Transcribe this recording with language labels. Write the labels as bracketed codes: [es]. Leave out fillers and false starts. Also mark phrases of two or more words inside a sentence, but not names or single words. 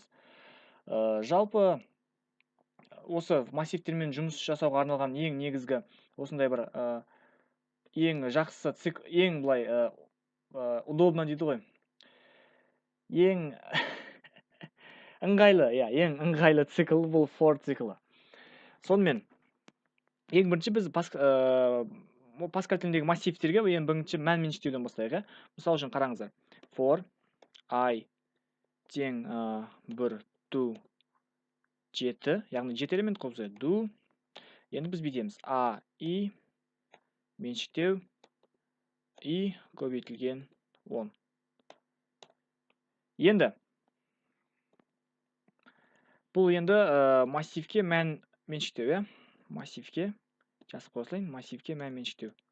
[kk] Жалпы осы массивтермен жұмыс жасауға арналған ең негізгі осындай бір ең жақсы ең былай удобно дейді ғой. Ең ыңғайлы цикл бұл for циклы. Сонымен ең бірінші біз Паскаль тіліндегі массивтерге ең бірінші мән меншіктеуден бастайық. Мысалы үшін қараңыздар. For I тең 1 to 7, яғни 7 элемент қойса do. Енді біз бүйтеміз. А, И меншіктеу И көбейтілген 10. Енді бұл енді массивке мән меншіктеу, массивке жазып қосылайын, массивке мән меншіктеу.